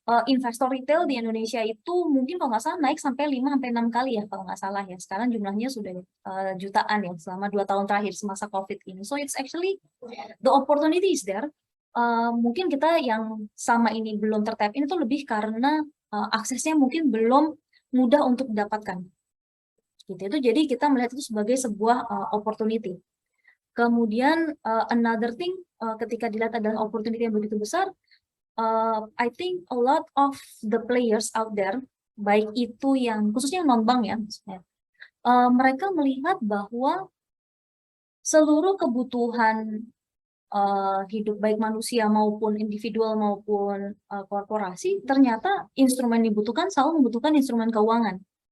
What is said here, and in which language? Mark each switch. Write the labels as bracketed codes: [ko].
[id] investor retail di Indonesia itu mungkin kalau nggak salah naik sampai 5-6 kali ya kalau nggak salah ya. Sekarang jumlahnya sudah jutaan ya selama 2 tahun terakhir semasa COVID ini. [en] So it's actually the opportunity is there. [id] Mungkin kita yang sama ini belum tertap ini tuh lebih karena aksesnya mungkin belum mudah untuk didapatkan. Gitu. Itu jadi kita melihat itu sebagai sebuah opportunity. Kemudian [en] another thing [id] ketika dilihat adalah opportunity yang begitu besar, [en] I think a lot of the players out there, [id] baik itu yang khususnya non-bank ya, mereka melihat bahwa seluruh kebutuhan hidup baik manusia maupun individual maupun korporasi, ternyata instrumen dibutuhkan selalu membutuhkan instrumen keuangan.